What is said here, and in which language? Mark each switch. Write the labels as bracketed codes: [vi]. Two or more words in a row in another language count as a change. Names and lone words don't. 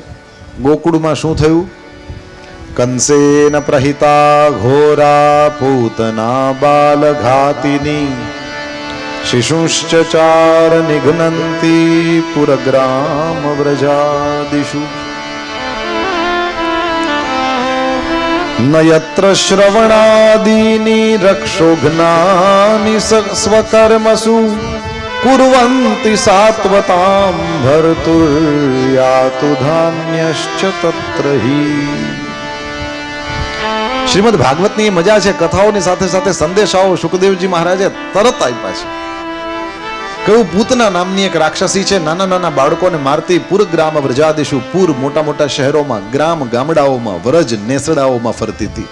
[gu] ગોકુળમાં શું થયું? [sa] કંસેન પ્રહિતા ઘોરા પૂતના બાલ ઘાતિની શિશુશ્ચ ચાર નિઘ્નંતી પુરગ્રામ વ્રજાદિષુ ન યત્ર શ્રવણાદીની રક્ષોઘ્નાની સ્વકર્મસુ कुर्वन्ति सात्वतां भर्तुर्यातु धान्यश्च तत्र हि। [gu] શ્રીમદ ભાગવતની મજા છે, કથાઓની સાથે સાથે સંદેશાઓ સુખદેવજી મહારાજે તરત આપ્યા છે. કયું પૂતના નામની એક રાક્ષસી છે, નાના નાના બાળકોને મારતી, [sa] પુર ગ્રામ વ્રજાદિશુ, [gu] પુર મોટા મોટા શહેરોમાં, ગ્રામ ગામડાઓમાં, વ્રજ નેસડાઓમાં ફરતી હતી.